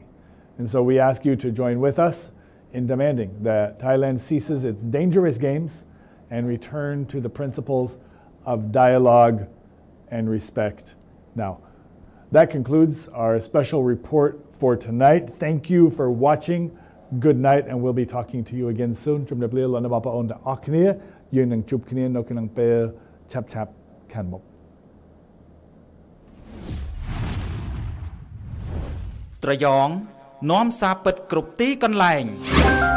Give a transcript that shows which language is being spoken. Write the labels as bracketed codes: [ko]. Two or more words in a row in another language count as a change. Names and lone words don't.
[en] And so we ask you to join with us in demanding that Thailand ceases its dangerous games and return to the principles of dialogue and respect now. That concludes our special report for tonight. Thank you for watching. Good night, and we'll be talking to you again soon. [km] ជំរាបលាលោកអ្នកបងប្អូនទាំងអស់គ្នាយើងនឹងជួបគ្នានៅក្នុងពេលឆាប់ៗខាងមុខ ត្រយ៉ងនាំសារពិតគ្រប់ទីកន្លែង